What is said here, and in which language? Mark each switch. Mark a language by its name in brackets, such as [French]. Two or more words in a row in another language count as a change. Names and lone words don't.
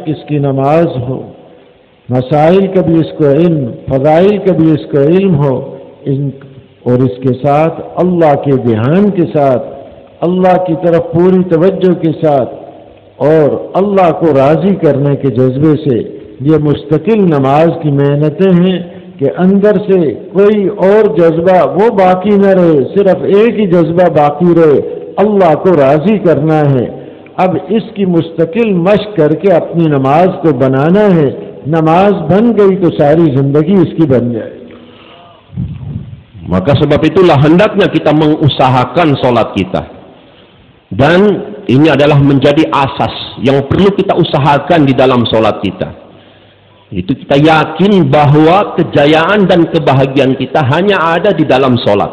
[Urdu] اس کی نماز ہو، مسائل کا بھی اس کو علم، فضائل کا بھی اس کو علم ہو، اور اس کے ساتھ اللہ کے دھیان کے ساتھ، اللہ کی طرف پوری توجہ کے ساتھ اور اللہ کو راضی کرنے کے جذبے سے یہ مستقل نماز کی محنتیں ہیں کہ اندر سے کوئی اور جذبہ وہ باقی نہ رہے، صرف ایک ہی جذبہ باقی رہے، اللہ کو راضی کرنا ہے. اب اس کی مستقل مشق کر کے اپنی نماز کو بنانا ہے. نماز بن گئی تو ساری زندگی اس کی بن جائے. [Indonesian] Maka sebab itulah hendaknya kita mengusahakan sholat kita. Dan ini adalah menjadi asas yang perlu kita usahakan di dalam sholat kita. Itu kita yakin bahwa kejayaan dan kebahagiaan kita hanya ada di dalam sholat.